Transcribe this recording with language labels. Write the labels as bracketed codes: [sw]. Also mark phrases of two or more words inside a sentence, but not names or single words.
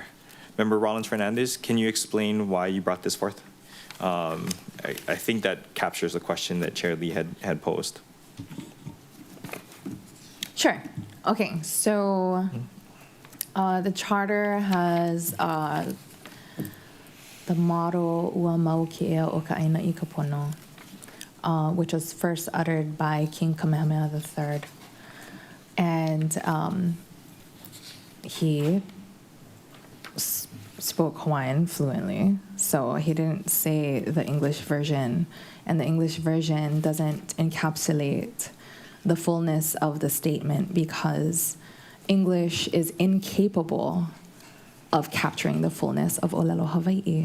[en] Member Rollins Fernandez, can you explain why you brought this forth? I think that captures the question that Chair Lee had posed. Sure. Okay, so the charter has the motto [haw] Ua mau ke'ea o ka aina i ka pono, [en] which was first uttered by King Kamehameha III. And he spoke Hawaiian fluently, so he didn't say the English version, and the English version doesn't encapsulate the fullness of the statement because English is incapable of capturing the fullness of Olelo Hawaii.